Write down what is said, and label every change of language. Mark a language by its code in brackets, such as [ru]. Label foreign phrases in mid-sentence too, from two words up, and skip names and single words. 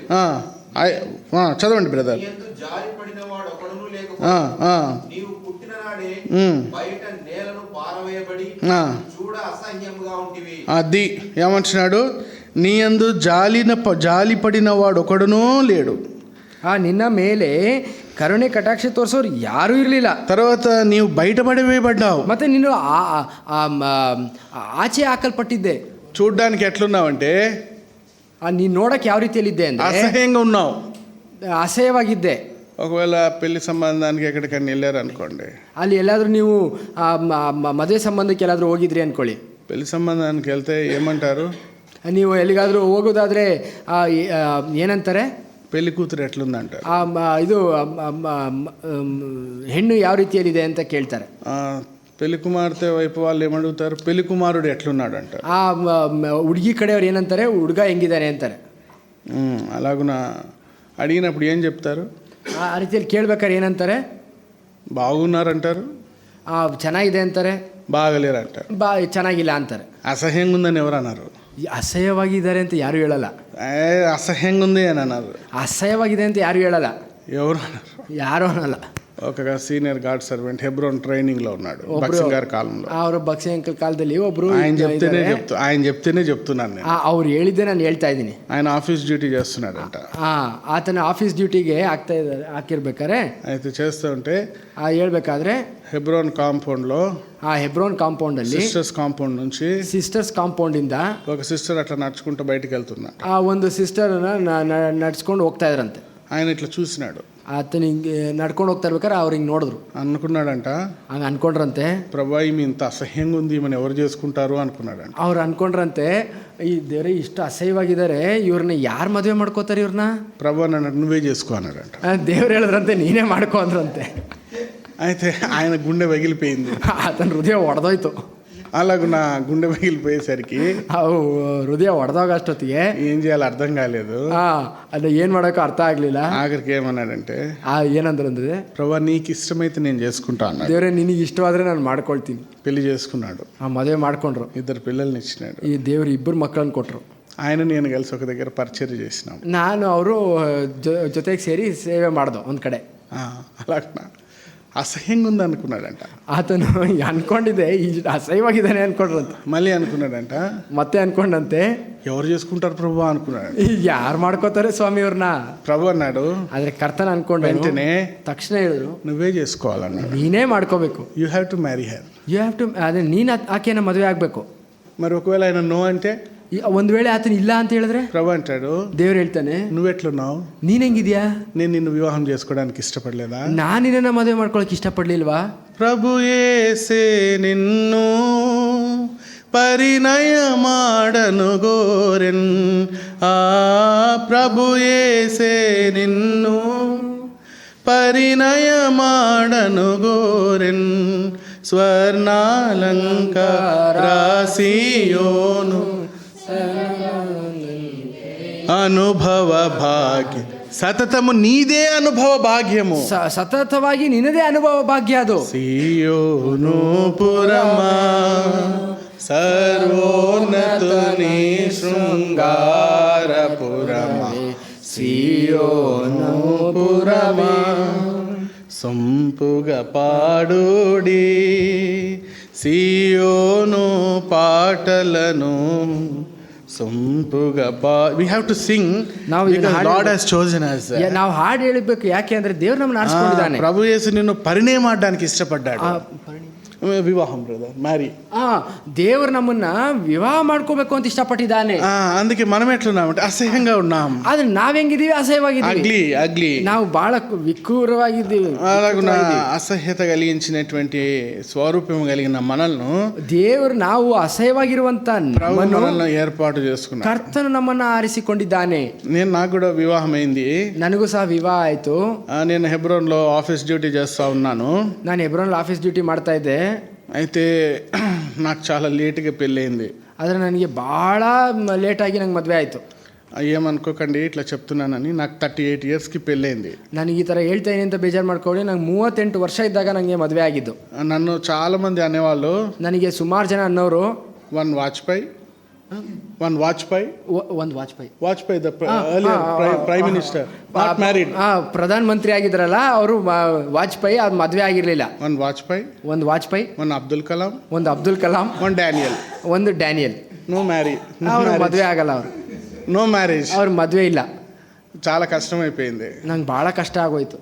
[te] చదవండి బ్రదర్. నీ యందు జారి పడిన వాడు ఒకడును ఆ, లేకపోతే ఆ, నీవు పుట్టిన నాడే ఉమ్, బయట నేలను పారవేయబడి ఆ. చూడ అసహ్యముగా ఉంటివి. అది ఏమంటున్నాడు? నీ యందు జాలి పడిన వాడు ఒకడునూ లేడు. [kn] ನಿನ್ನ ಮೇಲೆ ಕರುಣೆ ಕಟಾಕ್ಷ ತೋರಿಸೋರು ಯಾರೂ ಇರಲಿಲ್ಲ. [te] తర్వాత నీవు బయటపడివేయబడ్డావు. [kn] ಮತ್ತೆ ನೀನು ಆಚೆ ಹಾಕಲ್ಪಟ್ಟಿದ್ದೆ. [te] చూడ్డానికి ఎట్లున్నావంటే [kn] ನೀನು ನೋಡಕ್ಕೆ ಯಾವ ರೀತಿಯಲ್ಲಿದ್ದೆ ಅಂದರೆ [te] అసహ్యంగా ఉన్నావు. [kn] ಅಸಹ್ಯವಾಗಿದ್ದೆ. [te] ఒకవేళ పెళ్లి సంబంధానికి ఎక్కడికైనా వెళ్ళారు అనుకోండి, [kn] ಅಲ್ಲಿ ಎಲ್ಲಾದರೂ ನೀವು ಮದುವೆ ಸಂಬಂಧಕ್ಕೆ ಎಲ್ಲಾದರೂ ಹೋಗಿದ್ರಿ ಅಂದ್ಕೊಳ್ಳಿ. [te] పెళ్లి సంబంధానికి వెళ్తే ఏమంటారు? [kn] ನೀವು ಎಲ್ಲಿಗಾದರೂ ಹೋಗೋದಾದರೆ ಏನಂತಾರೆ? [te] పెళ్లి కూతురు ఎట్లుందంటారు. [kn] ಇದು ಹೆಣ್ಣು ಯಾವ ರೀತಿಯಲ್ಲಿದೆ ಅಂತ ಕೇಳ್ತಾರೆ. [te] పెళ్లి కుమార్తె వైపు వాళ్ళు ఏమడుగుతారు? పెళ్లి కుమారుడు ఎట్లున్నాడు అంటారు. [kn] ಹುಡುಗಿ ಕಡೆಯವ್ರು ಏನಂತಾರೆ? ಹುಡುಗ ಹೆಂಗಿದ್ದಾನೆ ಅಂತಾರೆ. [te] అలాగున అడిగినప్పుడు ఏం చెప్తారు? [kn] ಆ ರೀತಿಯಲ್ಲಿ ಕೇಳ್ಬೇಕಾದ್ರೆ ಏನಂತಾರೆ? [te] బాగున్నారంటారు, [kn] ಚೆನ್ನಾಗಿದೆ ಅಂತಾರೆ, [te] బాగలేరంటారు, [kn] ಚೆನ್ನಾಗಿಲ್ಲ ಅಂತಾರೆ. [te] అసహ్యంగా ఉందని ఎవరు అన్నారు? [kn] ಅಸಹ್ಯವಾಗಿದ್ದಾರೆ ಅಂತ ಯಾರು ಹೇಳಲ್ಲ. [te] అసహ్యంగా ఉంది అని అన్నారు. [kn] ಅಸಹ್ಯವಾಗಿದೆ ಅಂತ ಯಾರು ಹೇಳಲ್ಲ. [te] ఎవరు అన్నారు? [kn] ಯಾರು ಅನ್ನಲ್ಲ. [te] ఒక [en] senior guard servant [te] హెబ్రోన్ ట్రైనింగ్ లో ఉన్నాడు బక్సింగ్ గారి కాలంలో. [kn] ಅವರು బక్సింగ్ అంకుల్ కాಲದಲ್ಲಿ ಒಬ್ರು [te] ఆయన చెప్తేనే చెప్తున్నాను నేను. [kn] ಅವ್ರು ಹೇಳಿದ್ದೆ ನಾನು ಹೇಳ್ತಾ ಇದ್ದೀನಿ. [te] ఆయన [en] office duty [te] చేస్తున్నాడంట. [kn] ಆತನ [en] office dutyಗೆ [kn] ಹಾಕಿರ್ಬೇಕಾರೆ [te] అయితే చేస్తూ ఉంటే [kn] ಹೇಳ್ಬೇಕಾದ್ರೆ [te] హెబ్రోన్ కాంపౌండ్ లో, [kn] ಆ ಹೆಬ್ರೋನ್ ಕಾಂಪೌಂಡ್ ಅಲ್ಲಿ [en] sisters compound [te] నుంచి [en] sisters compound [kn] ಇಂದ [te] ఒక సిస్టర్ అట్లా నడుచుకుంటూ బయటికి వెళ్తున్నా. [kn] ಆ ಒಂದು ಸಿಸ್ಟರ್ ನಡ್ಸ್ಕೊಂಡು ಹೋಗ್ತಾ ಇದ್ರಂತೆ. [te] ఆయన ఇట్లా చూసినాడు. [kn] ಆತನ ಹಿಂಗೆ ನಡ್ಕೊಂಡು ಹೋಗ್ತಾ ಇರ್ಬೇಕಾರೆ ಅವ್ರು ಹಿಂಗೆ ನೋಡಿದ್ರು. [te] అనుకున్నాడంట, [kn] ಹಂಗೆ ಅನ್ಕೊಂಡ್ರಂತೆ, [te] ప్రభా ఈమె ఇంత అసహ్యంగా ఉంది, ఈమెను ఎవరు చేసుకుంటారు అనుకున్నాడంట. [kn] ಅವ್ರು ಅನ್ಕೊಂಡ್ರಂತೆ, ಈ ದೇವ್ರೆ ಇಷ್ಟು ಅಸಹ್ಯವಾಗಿದ್ದಾರೆ, ಇವ್ರನ್ನ ಯಾರು ಮದುವೆ ಮಾಡ್ಕೋತಾರೆ ಇವ್ರನ್ನ? [te] ప్రభా నన్ను నువ్వే చేసుకో అన్నాడంట. [kn] ದೇವ್ರು ಹೇಳಿದ್ರಂತೆ ನೀನೇ ಮಾಡ್ಕೊ ಅಂದ್ರಂತೆ. [te] అయితే ఆయన గుండె పగిలిపోయింది. [kn] ಆತನ ಹೃದಯ ಒಡೆದೋಯ್ತು. [te] అలాగ నా గుండె పగిలిపోయేసరికి [kn] ಹೃದಯ ಒಡೆದೋಗ ಅಷ್ಟೊತ್ತಿಗೆ [te] ఏం చేయాలో అర్థం కాలేదు. [kn] ಅದು ಏನು ಮಾಡೋಕ್ಕೂ ಅರ್ಥ ಆಗಲಿಲ್ಲ. [te] ఆఖరికి ఏమన్నాడంటే, [kn] ಏನಂದ್ರೆ [te] ప్రభా నీకు ఇష్టమైతే నేను చేసుకుంటా అన్నాడు. [kn] ದೇವ್ರೆ ನಿನಗೆ ಇಷ್ಟವಾದ್ರೆ ನಾನು ಮಾಡ್ಕೊಳ್ತೀನಿ. [te] పెళ్లి చేసుకున్నాడు. [kn] ಮದುವೆ ಮಾಡ್ಕೊಂಡ್ರು. [te] 2 పిల్లల్ని ఇచ్చినాడు. [kn] ಈ ದೇವ್ರು 2 ಮಕ್ಕಳನ್ನ ಕೊಟ್ಟರು. [te] ఆయన నేను కలిసి ఒక దగ్గర పరిచర్య చేసినాం. [kn] ನಾನು ಅವರು ಜೊತೆಗೆ ಸೇರಿ ಸೇವೆ ಮಾಡ್ದೋ ಒಂದು ಕಡೆ. [te] అలాగ అసహ్యంగా ఉంది అనుకున్నాడంట. [kn] ಆತನು ಅನ್ಕೊಂಡಿದ್ದೆ ಈ ಅಸಹ್ಯವಾಗಿದ್ದಾನೆ ಅನ್ಕೊಂಡ್ರಂತೆ. [te] మళ్ళీ అనుకున్నాడంట, [kn] ಮತ್ತೆ ಅನ್ಕೊಂಡಂತೆ [te] ఎవరు చేసుకుంటారు ప్రభు అనుకున్నాడు. [kn] ಯಾರು ಮಾಡ್ಕೋತಾರೆ ಸ್ವಾಮಿ ಅವ್ರನ್ನ? [te] ప్రభు అన్నాడు. [kn] ಆದ್ರೆ ಕರ್ತನ ಅನ್ಕೊಂಡ [te] వెంటనే [kn] ತಕ್ಷಣ ಹೇಳಿದ್ರು, [te] నువ్వే చేసుకోవాలన్నాడు. [kn] ನೀನೇ ಮಾಡ್ಕೋಬೇಕು. [en] You have to marry her. You have to. [kn] ಅದೇ ನೀನು ಆಕೆನ ಮದುವೆ ಆಗಬೇಕು. [te] మరి ఒకవేళ ఆయన నో అంటే, [kn] ಒಂದು ವೇಳೆ ಆತನ ಇಲ್ಲ ಅಂತ ಹೇಳಿದ್ರೆ [te] ప్రభు అంటాడు, [kn] ದೇವ್ರು ಹೇಳ್ತಾನೆ, [te] నువ్వెట్లున్నావు? [kn] ನೀನ್ ಹೆಂಗಿದ್ಯಾ? [te] నేను నిన్ను వివాహం చేసుకోవడానికి ఇష్టపడలేదా? [kn] ನಾನು ನಿನ್ನ ಮದುವೆ ಮಾಡ್ಕೊಳಕ್ ಇಷ್ಟಪಡ್ಲಿಲ್ವಾ? [te] ప్రభు యేసే నిన్ను పరిణయమాడను గోరెన్. ప్రభు యేసే నిన్ను పరిణయమాడను గోరెన్. స్వర్ణాలంకారాసియోను అనుభవ భాగ్య సతతము నీదే అనుభవ భాగ్యము. [kn] ಸತತವಾಗಿ ನಿನ್ನದೇ ಅನುಭವ ಭಾಗ್ಯ ಅದು. [te] సియోను పురమా సర్వోన్నతుని శృంగార పురమా. సియోను పురమా సొంపుగా పాడుడి సియోను పాటలను సొంపుగా [en] we have to sing because God has chosen us. [kn] ನಾವು ಹಾಡು ಹೇಳಬೇಕು. ಯಾಕೆ ಅಂದ್ರೆ ದೇವ್ರು ನಮ್ಮನ್ನ ಆರಿಸ್ಕೊಂಡಿದ್ದಾನೆ. [te] ప్రభు యేసు నిన్ను పరిణయమాడడానికి ఇష్టపడ్డాడు. వివాహం బ్రదర్, మ్యారీ. [kn] ದೇವರು ನಮ್ಮನ್ನ ವಿವಾಹ ಮಾಡ್ಕೋಬೇಕು ಅಂತ ಇಷ್ಟಪಟ್ಟಿದ್ದಾನೆ. [te] అందుకే మనం ఎట్లున్నామంటే అసహ్యంగా ఉన్నాం. [kn] ಆದ್ರೆ ನಾವ್ ಹೆಂಗಿದೀವಿ? ಅಸಹ್ಯವಾಗಿದ್ದೀವಿ. [te] అగ్లీ [kn] ನಾವು బహಳ వికూరವಾಗಿದ್ದೀವಿ. [te] అలాగున అసహ్యత కలిగించినటువంటి స్వరూపం కలిగిన మనల్ని [kn] ದೇವರು ನಾವು అసహ్యವಾಗಿರುವಂತ [te] మనల్ని ఏర్పాటు చేసుకున్నాడు. [kn] ಕರ್ತನು ನಮ್ಮನ್ನ ಆರಿಸಿಕೊಂಡಿದ್ದಾನೆ. [te] నాకు కూడా వివాహం అయింది. [kn] ನನಗೂ ಸಹ ವಿವಾಹ ಆಯ್ತು. [te] నేను హెబ్రోన్ లో [en] office duty [te] చేస్తా ఉన్నాను. [kn] ನಾನು ಹೆಬ್ರೋನ್ [en] office duty [kn] ಮಾಡ್ತಾ ಇದ್ದೆ. [te] అయితే నాకు చాలా లేట్గా పెళ్ళయింది. [kn] ಆದರೆ ನನಗೆ ಭಾಳ ಲೇಟಾಗಿ ನಂಗೆ ಮದುವೆ ಆಯಿತು. [te] ఏమనుకోకండి ఇట్లా చెప్తున్నానని. నాకు 38 ఇయర్స్కి పెళ్ళయింది. [kn] ನನಗೆ ಈ ಥರ ಹೇಳ್ತಾ ಇದೀನಿ ಅಂತ ಬೇಜಾರು ಮಾಡ್ಕೊಳ್ಳಿ. ನಂಗೆ 38 ವರ್ಷ ಇದ್ದಾಗ ನನಗೆ ಮದುವೆ ಆಗಿದ್ದು. [te] నన్ను చాలా మంది అనేవాళ్ళు, [kn] ನನಗೆ ಸುಮಾರು ಜನ ಅನ್ನೋರು, [en] one Vajpayee, [kn] ಒಂದು ವಾಜಪೇಯಿ [en] the prime minister, not married. [kn] ಪ್ರಧಾನ ಮಂತ್ರಿ ಆಗಿದ್ರಲ್ಲ ಅವರು, ವಾಜಪೇಯಿ ಅದು ಮದುವೆ ಆಗಿರಲಿಲ್ಲ. [en] one [kn] ವಾಜಪೇಯಿ, [en] one Abdul Kalam, [kn] ಒಂದು ಅಬ್ದುಲ್ ಕಲಾಂ, [en] one Daniel. [kn] ಒಂದು ಡ್ಯಾನಿಯಲ್. [en] no marriage, [kn] ಅವ್ರು ಮದುವೆ ಆಗಲ್ಲ. ಅವರು [en] no marriage. [kn] ಅವ್ರ ಮದುವೆ ಇಲ್ಲ. [te] చాలా కష్టం అయిపోయింది. [kn] ನಂಗೆ ಭಾಳ ಕಷ್ಟ ಆಗೋಯ್ತು.